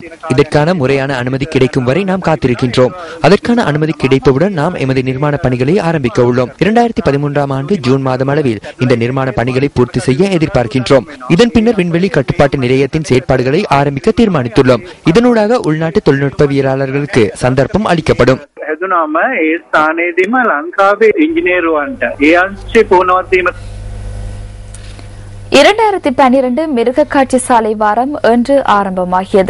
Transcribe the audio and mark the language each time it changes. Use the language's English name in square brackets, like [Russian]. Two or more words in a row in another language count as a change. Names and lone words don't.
[Tamil] இதற்கான முறையான அனுமதி கிடைக்கும் வரை நாம் காத்திருக்கின்றோம். அதற்கான அனுமதி கிடைத்தவுடன் நாம் எமது நிர்மாண பணிகளை ஆரம்பிக்க உள்ளோம். 2013ஆம் ஆண்டு ஜூன் மாதம் அளவில் இந்த நிர்மாண பணிகளை பூர்த்தி செய்ய எதிர்பார்க்கின்றோம். இதன் பின்னர் விண்வெளி கட்டுப்பாட்டு நிலையத்தின் செயற்பாடுகளை ஆரம்பிக்க தீர்மானித்துள்ளோம். இதனூடாக உள்நாட்டு தொழில்நுட்பவியலாளர்களுக்கு சந்தர்ப்பம் அளிக்கப்படும். [Sinhala] හැදුනම ඒ ස්ථානයේදීම ලංකාවේ ඉංජිනේරුවන්ට ඒ අංශේ පුහුණුවක් දීම. [Tamil] 2012 மிருகக்காட்சி சாலை வாரம் இன்று ஆரம்பமாகியது.